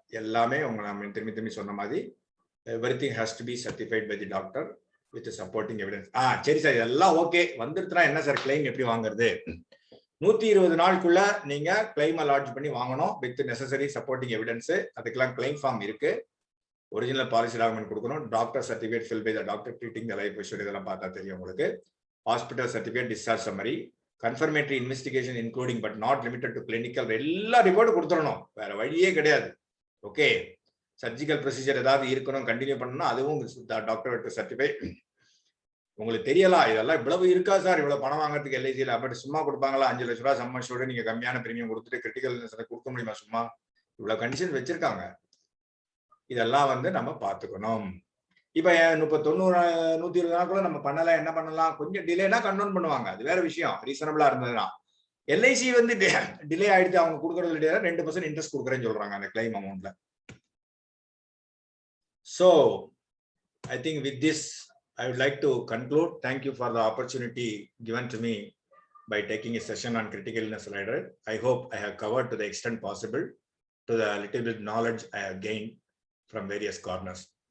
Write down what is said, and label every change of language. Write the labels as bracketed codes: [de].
[ta] எல்லாமே உங்க நம்ம திரும்பி சொன்ன மாதிரி [en] everything has to be certified by the doctor with supporting evidence. [ta] சரி சார், இதெல்லாம் ஓகே. வந்துருச்சுனா என்ன சார் கிளைம் எப்படி வாங்குறது? 120 நாளுக்குள்ள நீங்க கிளைம் லாட்ஜ் பண்ணி வாங்கணும் [en] With necessary supporting evidence. [ta] அதுக்கெல்லாம் கிளைம் ஃபார்ம் இருக்கு. ஒரிஜினல் பாலிசி டாக்குமெண்ட் கொடுக்கணும். [en] doctor certificate fill by the doctor treating the life insurance, [ta] இதெல்லாம் பார்த்தா தெரியும் உங்களுக்கு. [en] hospital certificate, discharge summary, confirmatory investigation including but not limited to clinical, [ta] எல்லா ரிப்போர்ட்டும் கொடுத்துடணும். வேற வழியே கிடையாது. ஓகே, சர்ஜிக்கல் ப்ரொசீஜர் ஏதாவது இருக்கணும், கண்டினியூ பண்ணணும், அதுவும் டாக்டர் சர்டிஃபை. உங்களுக்கு தெரியலாம் இதெல்லாம் இவ்வளவு இருக்கா சார், இவ்வளவு பணம் வாங்குறதுக்கு எல்ஐசியில். பட் சும்மா கொடுப்பாங்களா? 5 லட்ச ரூபா சம்மர்ஷோட நீங்க கம்மியான பிரீமியம் கொடுத்துட்டு கிரிட்டிக்கல் கொடுக்க முடியுமா? சும்மா இவ்வளவு கண்டிஷன் வச்சிருக்காங்க. இதெல்லாம் வந்து நம்ம பார்த்துக்கணும். இப்ப 120 நாளுக்குள்ள நம்ம பண்ணலாம், என்ன பண்ணலாம்? கொஞ்சம் டிலேனா கன்வெர்ட் பண்ணுவாங்க, அது வேற விஷயம். ரீசனபிளா இருந்ததுன்னா. எல்ஐசி வந்து டிலே ஆயிடுச்சு, அவங்க கொடுக்கறது 2% இன்ட்ரெஸ்ட் கொடுக்குறேன்னு சொல்றாங்க அந்த claim அமௌண்ட்ல. [en] So I think with this I would like to conclude. Thank you for the opportunity given to me by taking a session on critical illness rider. I hope I have covered to the extent possible to the little bit knowledge I have gained from various corners.